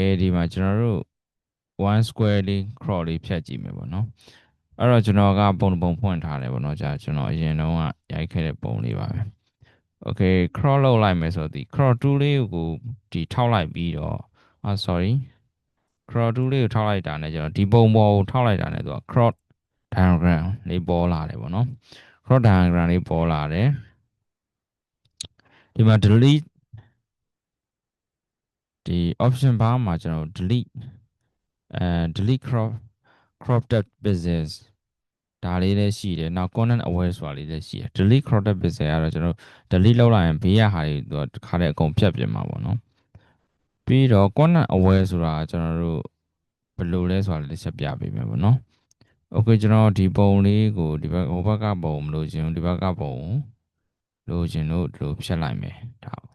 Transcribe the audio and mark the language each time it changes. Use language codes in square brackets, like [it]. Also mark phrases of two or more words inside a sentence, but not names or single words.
[my] ဒီမှာကျွန်တော်တို့1 square လေး crop လေးဖြတ်ကြည့်မယ်ပေါ့နော်အဲ့တော့ကျွန်တော်ကပုံတစ်ပုံဖွင့်ထားတယ်ပေါ့နော်ကြာကျွန်တော်အရင်တုန်းကရိုက်ခဲ့တဲ့ပုံလေးပါပဲ [en] okay crop [my] လုပ်လိုက်မယ်ဆိုတော့ဒီ [en] crop tool [my] လေးကိုဒီထောက်လိုက်ပြီးတော့ [en] sorry crop tool [my] လေးကိုထောက်လိုက်တာနဲ့ကျွန်တော်ဒီပုံပေါ်ကိုထောက်လိုက်တာနဲ့သူက [en] crop diagram [my] လေးပေါ်လာတယ်ပေါ့နော် [en] crop diagram [my] လေးပေါ်လာတယ် ဒီမှာ delete ဒီ [en] option bar [my] မှာကျွန်တော် [en] delete cropped business [my] ဒါလေးလည်းရှိတယ်နောက် [en] content aware [my] ဆိုတာလေး လည်းရှိတယ် [en] delete cropped business [my] ကတော့ကျွန်တော် delete လုပ်လိုက်ရင်ဘေးရဟာတွေသူတခါတည်းအကုန်ဖြတ်ပြင်မှာပေါ့နော်ပြီးတော့ [en] content aware [my] ဆိုတာကျွန်တော်တို့ဘယ်လိုလဲဆိုတာလေးချက်ပြပေးမယ်ပေါ့နော် okay ကျွန်တော်ဒီပုံလေးကိုဒီဘက်ဟိုဘက်ကပုံမလို့ခြင်းဒီဘက်ကပုံလို့ခြင်းတို့ဒီလိုဖြတ်လိုက်မယ်ဒါ